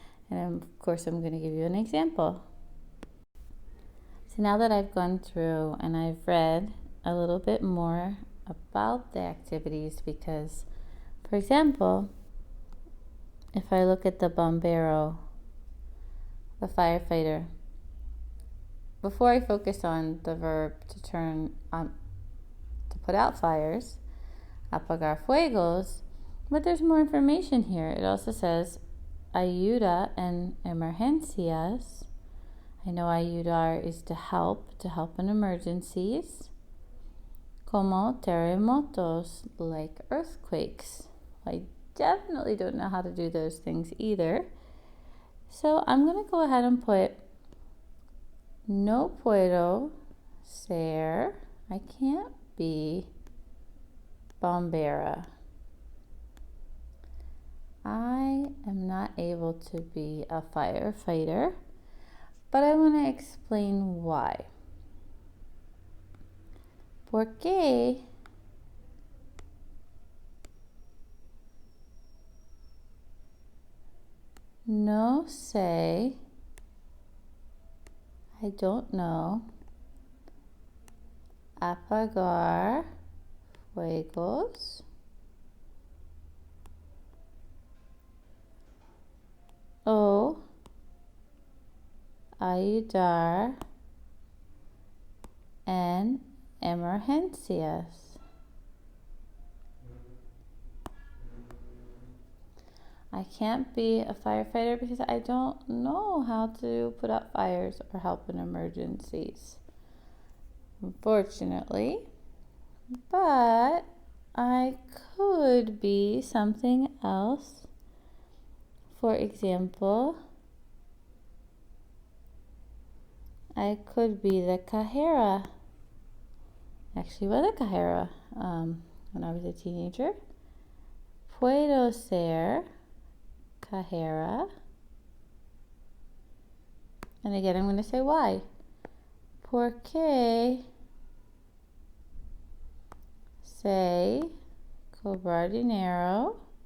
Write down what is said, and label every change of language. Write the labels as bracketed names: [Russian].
[English] And of course, I'm going to give you an example. So now that I've gone through and I've read a little bit more about the activities, because, for example, if I look at the bombero, the firefighter, before I focus on the verb to turn on, to put out fires, [Spanish] apagar fuegos, [English] but there's more information here. It also says [Spanish] ayuda en emergencias. [English] I know ayudar is to help in emergencies. [Spanish] Como terremotos, [English] like earthquakes. I definitely don't know how to do those things either. So I'm going to go ahead and put [Spanish] no puedo ser, [English] I can't be bombera. I am not able to be a firefighter, but I want to explain why. [Spanish] Porque no sé, [English] I don't know, [Spanish] apagar fuegos o ayudar en emergencias. [English] I can't be a firefighter because I don't know how to put out fires or help in emergencies, unfortunately. But I could be something else. For example, I could be the cajera. Actually, was a cajera when I was a teenager. [Spanish] Puedo ser cajera. [English] And again, I'm going to say why. [Spanish] Porque sé cobrar dinero.